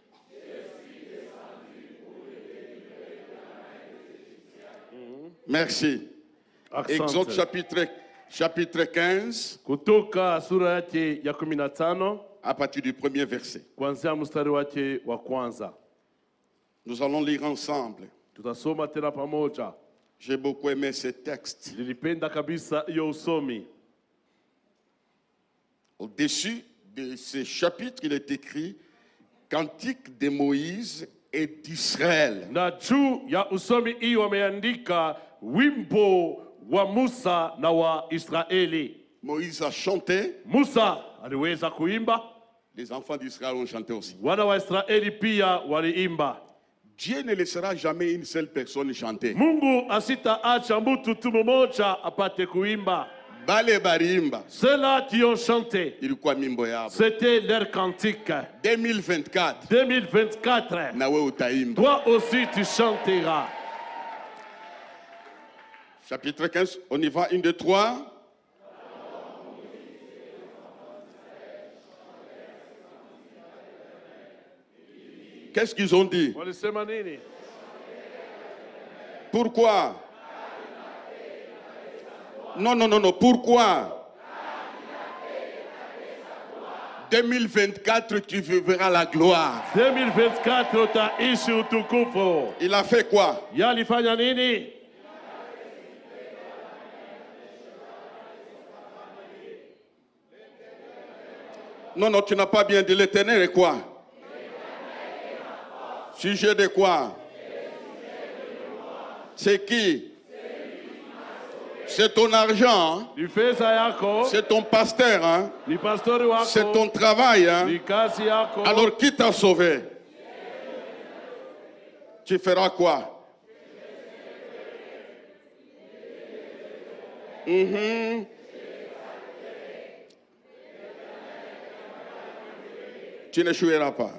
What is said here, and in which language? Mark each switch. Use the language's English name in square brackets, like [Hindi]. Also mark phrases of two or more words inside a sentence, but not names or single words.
[French] Merci. Exode chapitre 15, [Swahili] Kutoka sura yake ya 15 [French] à partir du premier verset. [Swahili] kuanzia mstari wake wa kwanza. [French] Nous allons lire ensemble. [Swahili] Tutasoma tena pamoja. [French] J'ai beaucoup aimé ce texte. [Swahili] Nilipenda kabisa hiyo usomi. [French] Au-dessus de ce chapitre, il est écrit Cantique de Moïse et d'Israël. [Swahili] Na juu ya usomi hii wameandika wimbo wa Musa na wa Israeli. [French] Moïse a chanté, [Swahili] Musa aliweza kuimba, [French] les enfants d'Israël ont chanté aussi. [Swahili] wana wa Israeli pia waliimba. [French] Dieu ne laissera jamais une seule personne chanter. [Swahili] Mungu asitaacha mtu tu mmoja apate kuimba. Bale barimba. [French] Ceux-là qui ont chanté, [Swahili] Ilikuwa mimbo yabo. [French] c'était leur cantique. 2024. 2024, [Swahili] Nawe utaimba. [French] toi aussi tu chanteras. Chapitre 15, on y va, 1, 2, 3. Qu'est-ce qu'ils ont dit? [Swahili] Walisema nini? [French] Pourquoi? Non, non, non, non. Pourquoi? 2024, tu verras la gloire. [Swahili] 2024 utaishi utukufu. [French] Il a fait quoi? [Swahili] Yalifanya nini? [French] Non, non, tu n'as pas bien dit. L'Éternel est quoi? Sujet de quoi? C'est qui? C'est ton argent, hein? [Swahili] Ni pesa yako, [French] C'est ton pasteur, hein? [Swahili] ni pastori wako, [French] C'est ton travail, hein? [Swahili] ni kazi yako. [French] Alors qui t'a sauvé? Tu feras quoi? Tu n'échoueras pas.